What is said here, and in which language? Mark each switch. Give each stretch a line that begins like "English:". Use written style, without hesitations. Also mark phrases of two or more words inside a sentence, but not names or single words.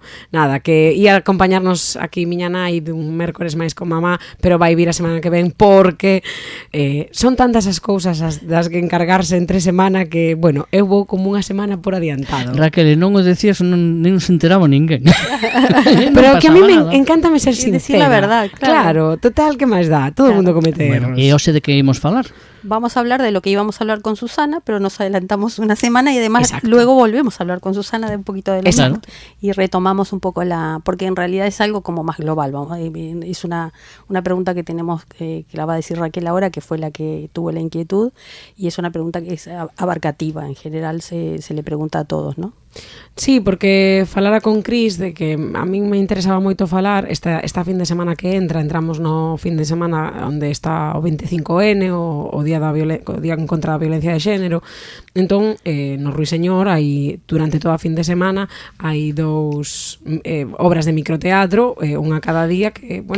Galician: Nada, que ia acompañarnos aquí miña nai dun mércores máis con mamá, pero vai vir a semana que ven porque son tantas as cousas das que encargarse entre semana que, bueno, eu vou como unha semana por adiantado. Raquel, non o decías, non se enteraba ninguén.
Spanish: Pero que a mí me encanta ser sincera. Decir la verdad,
Galician: claro. Total, que máis dá? Todo o mundo comete erros. E hoxe de que imos falar?
Spanish: Vamos a hablar de lo que íbamos a hablar con Susana, pero nos adelantamos una semana y además Exacto. luego volvemos a hablar con Susana de un poquito de lo Exacto. mismo y retomamos un poco porque en realidad es algo como más global. Es una pregunta que tenemos, que la va a decir Raquel ahora, que fue la que tuvo la inquietud, y es una pregunta que es abarcativa, en general se le pregunta a todos, ¿no? Sí,
Galician: porque falara con Cris de que a min me interesaba moito falar esta fin de semana que entramos no fin de semana onde está o 25N, o día en contra da violencia de xénero. Entón, no Ruiseñor hai, durante toda a fin de semana, hai dous obras de microteatro, unha cada día que, bueno,